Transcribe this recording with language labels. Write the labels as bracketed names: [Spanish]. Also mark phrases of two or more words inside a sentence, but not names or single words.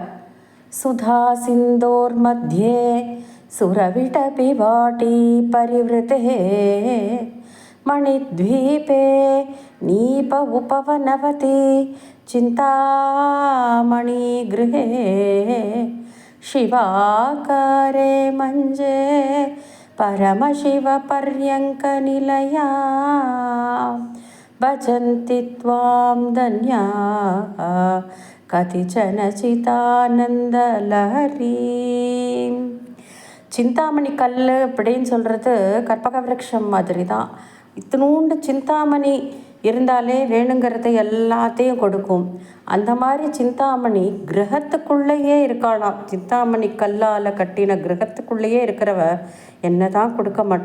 [Sanskrit] सुधा सिन्धोर् मध्ये सुरविटपि वाटी परिवृते मणिद्वीपे नीप उपवनवति चिन्तामणि गृहे शिवाकारे मञ्चे परमशिवपर्यङ्कनिलया भजन्ति त्वां धन्या कतिचन चितानन्दलहरी. [Tamil] சிந்தாமணி கல் அப்படின்னு சொல்கிறது கற்பக விருட்சம் மாதிரி தான். இத்தினூண்டு சிந்தாமணி இருந்தாலே வேணுங்கிறத எல்லாத்தையும் கொடுக்கும். அந்த மாதிரி சிந்தாமணி கிரகத்துக்குள்ளேயே இருக்காளாம். சிந்தாமணி கல்லால் கட்டின கிரகத்துக்குள்ளேயே இருக்கிறவ என்ன தான் கொடுக்க மாட்டா.